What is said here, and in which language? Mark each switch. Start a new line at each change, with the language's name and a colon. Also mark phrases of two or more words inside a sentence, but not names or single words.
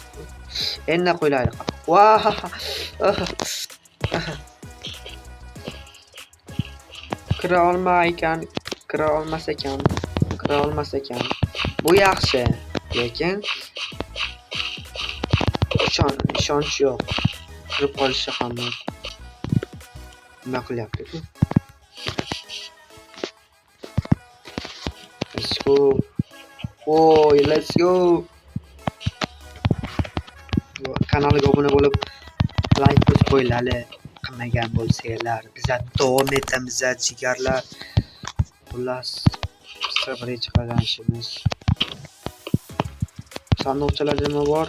Uzbek: Endi qo'ylaylik. Vah! Kira olmas ekan. Bu yaxshi, lekin ishonch yo'q. Kirib qolishi ham mumkin. Nima qilyapti-ku?
English: Let's go. Let's go.
Uzbek: Kanalga obuna bo'lib, like bosib qo'yinglar. Qilmagan bo'lsanglar, biz davom etamiz, jigarlar. Xullas, birinchi qadamimiz. Sanduqchalar nima bor?